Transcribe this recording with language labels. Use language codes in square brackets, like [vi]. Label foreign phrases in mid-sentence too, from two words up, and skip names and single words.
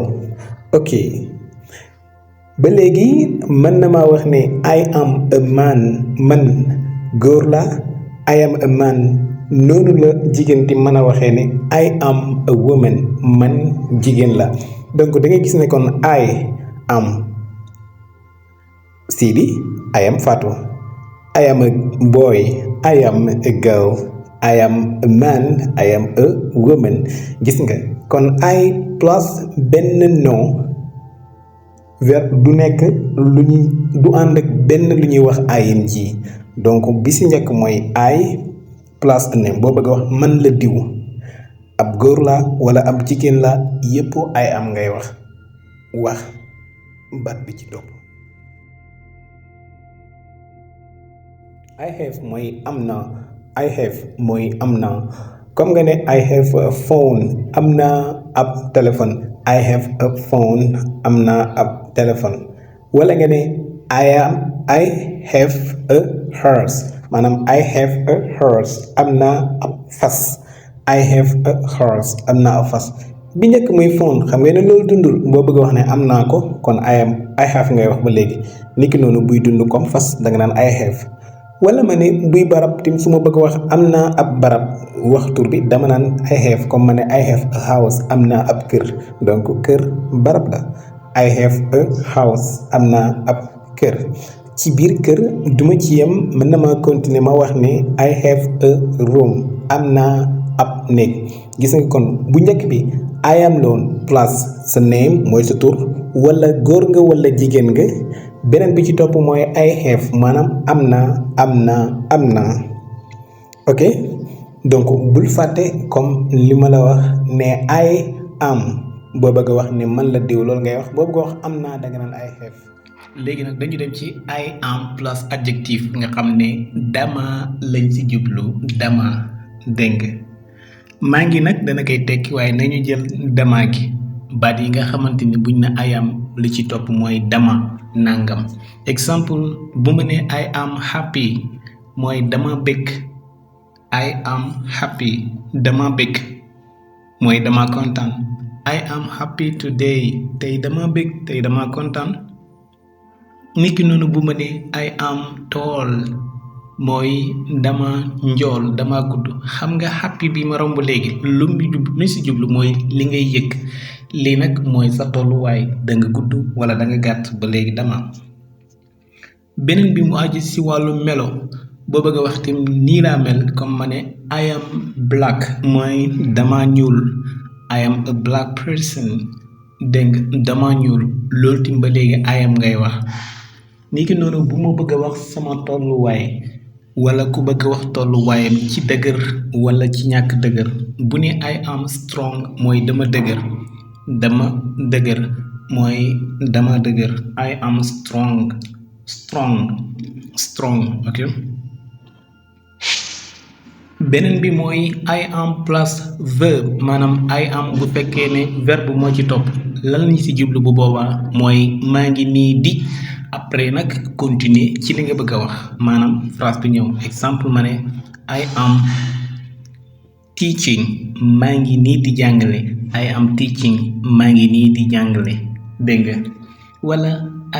[wo] ok ba léegi mën na maa wax ne [en] I am a man [wo] man góor la [en] I am a man [wo] noonu la jigéen di mën a waxee ne [en] I am a woman [wo] man jigéen la donc da ngay gis ne kon [en] I am Sidi I am Fatou I am a boy I am a girl I am a man I am a woman [wo] gis nga kon I plus benn [fr] nom verbe [wo] du nekk lu ñuy du ànd ak benn lu ñuy wax ing donc bi si njëkk mooy [en] I plus a name [wo] boo bëgg a wax man la diw ab góor la wala ab jigéen la yépp [en] I am [wo] ngay wax baat bi ci topp [en] I have [wo] mooy am na [en] I have [wo] mooy am na comme nga ne [en] I have a phone [wo] am na ab téléphone [en] I have a phone [wo] am na ab téléphone wala nga ne [en] I have a horse [wo] maanaam [en] I have a horse [wo] am na ab fas [en] I have a horse [wo] am na ab fas bi njëkk muy phone xam nga ne loolu dundul boo bëgg a wax ne am naa ko kon [en] I have [wo] ngay wax ba léegi niki noonu buy dund comme fas danga naan [en] I have [wo] wala ma ne buy barab tim su ma bëgg wax am naa ab barab wax tur bi dama naan [en] I have [wo] comme ma ne [en] I have a house [wo] am naa ab kër donc kër barab la [en] I have a house [wo] am naa ab kër ci biir kër duma ci yem mën na ma continuer ma wax ne [en] I have a room [wo] am naa ab néeg gis nga kon bu njëkk bi [en] I am [wo] loon plus sa name mooy sa tur wala góor nga wala jigéen nga beneen bi ci topp mooy [en] I have [wo] maanaam am naa ok donc bul fàtte comme li ma la wax ne [en] I am [wo] boo bëgg a wax ne man la diw loolu ngay wax boo bëgg a wax am naa danga naan [en] I have. [wo] léegi nag dañu dem ci [en] I am [fr] plus adjectif [wo] nga xam ne dama lañ ci jublu dama dégg maa ngi nag dana koy tekki waaye nañu jël dama gi baat yi nga xamante ni buñ na [en] I am [wo] li ci topp mooy dama nangam exemple bu ma ne [en] I am happy [wo] mooy dama bëgg [en] I am happy [wo] dama bëgg mooy dama kontaan [en] I am happy today [wo] tey dama bëgg tey dama kontaan niki noonu bu ma ne [en] I am tall [wo] mooy dama njool dama gudd xam nga happy bi ma romb léegi lu si jublu mooy li ngay yëg lii nag mooy sa tolluwaay da nga gudd wala da nga gàtt ba léegi dama beneen bi mu aju si wàllu melo boo bëgg a wax tam nii laa mel comme ma ne [en] I am black [wo] mooy dama ñuul [en] I am a black person [wo] dégg dama ñuul loolu tim ba léegi [en] I am [wo] ngay wax ni ki noonu bu ma bëgg a wax sama tolluwaay wala ku bëgg a wax tolluwaayam ci dëgër wala ci ñàkk dëgër bu ne [en] I am strong [wo] mooy dama dëgër mooy dama dëgër [en] I am strong [wo] ok beneen bi mooy [en] I am plus verb [wo] maanaam [en] I am [wo] bu fekkee ne verbe moo ci topp lan lañu ci jublu bu boobaa mooy maa ngi nii di après nag continuer ci li nga bëgg a wax maanaam phrase bi ñëw exemple ma ne [en] I am teaching [wo] maa ngi nii di jàngale [en] I am teaching [wo] maa ngi nii di jàngale dégg nga wala I